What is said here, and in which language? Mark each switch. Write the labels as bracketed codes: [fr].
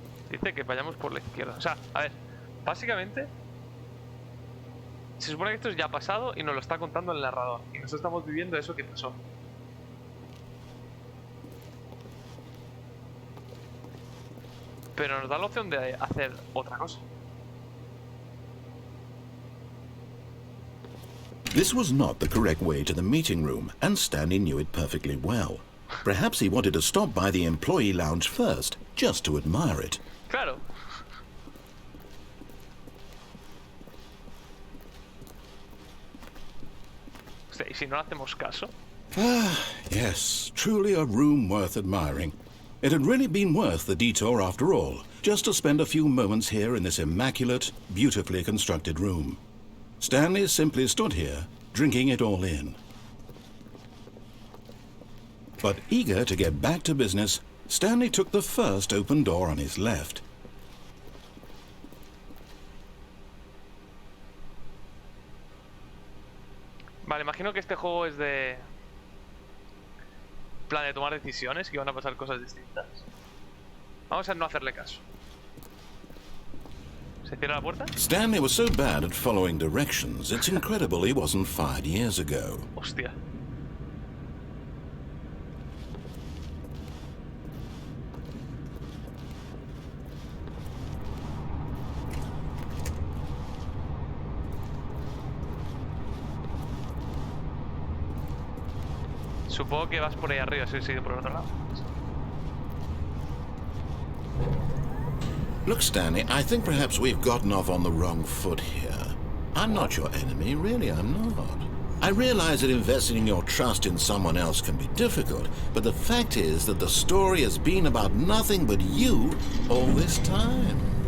[es] Dice que vayamos por la izquierda. O sea, a ver, básicamente se supone que esto ya ha pasado y nos lo está contando el narrador. Y nosotros estamos viviendo eso que pasó. Pero nos da la opción de hacer otra cosa. [en] This was not the correct way to the meeting room, and Stanley knew it perfectly well. Perhaps he wanted to stop by the employee lounge first, just to admire it. [es] Claro. O sea, ¿y si no le hacemos caso? [en] Yes, truly a room worth admiring. It had really been worth the detour after all, just to spend a few moments here in this immaculate, beautifully constructed room. Stanley simply stood here, drinking it all in. But eager to get back to business, Stanley took the first open door on his left. [es] Vale, imagino que este juego es de plan de tomar decisiones, que van a pasar cosas distintas. Vamos a no hacerle caso. ¿Se cierra la puerta? [en] Stanley was so bad at following directions, it's incredible he wasn't fired years ago. [es] Hostia. Supongo que vas por ahí arriba, si sigue por el otro lado. [en] Look, Stanley, I think perhaps we've gotten off on the wrong foot here. I'm not your enemy, really, I'm not. I realize that investing your trust in someone else can be difficult, but the fact is that the story has been about nothing but you all this time.